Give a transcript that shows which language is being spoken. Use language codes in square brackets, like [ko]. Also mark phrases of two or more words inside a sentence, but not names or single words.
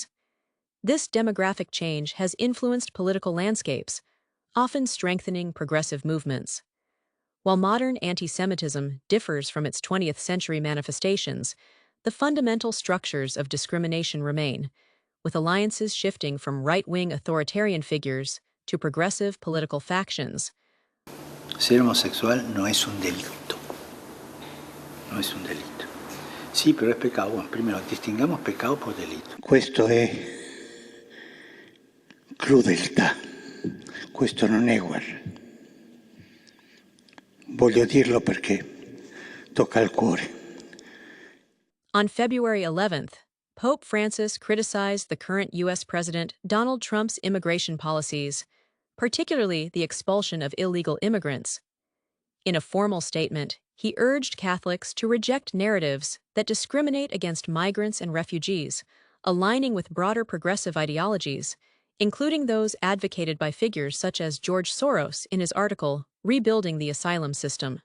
[en] This demographic change has influenced political landscapes, often strengthening progressive movements. While modern anti-Semitism differs from its 20th-century manifestations, the fundamental structures of discrimination remain, with alliances shifting from right-wing authoritarian figures to progressive political factions. [es] Ser homosexual no es un delito. No es un delito. Sí, pero es pecado. Bueno, primero, distingamos pecado por delito. [it] Questo è crudeltà. Questo non è guerra. Voglio dirlo perché tocca al cuore. [en] On February 11th, Pope Francis criticized the current U.S. President Donald Trump's immigration policies, particularly the expulsion of illegal immigrants. In a formal statement, he urged Catholics to reject narratives that discriminate against migrants and refugees, aligning with broader progressive ideologies, including those advocated by figures such as George Soros in his article, Rebuilding the Asylum System.